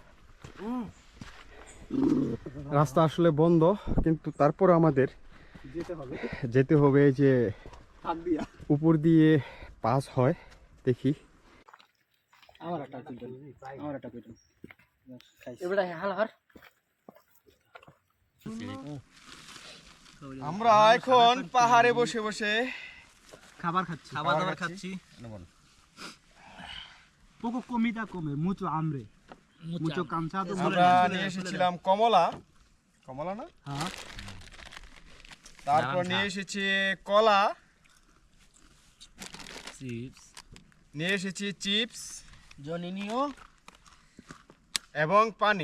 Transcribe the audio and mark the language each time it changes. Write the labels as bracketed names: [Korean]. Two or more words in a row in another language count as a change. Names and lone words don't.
[Bangla] রাস্তা আসলে বন্ধ, কিন্তু তারপর আমাদের যেতে হবে এই যে উপর দিয়ে পাস হয়। দেখি আমরা এখন পাহাড়ে বসে বসে খাবার দাবার খাচ্ছি। [Spanish] poco comida come mucho hambre mucho cansado। [Bangla] আমরা নিয়ে এসেছিলাম কমলা না, হ্যাঁ, তারপর নিয়ে এসেছি কলা, চিপস, নিয়ে এসেছি চিপস জনিনিও এবং পানি।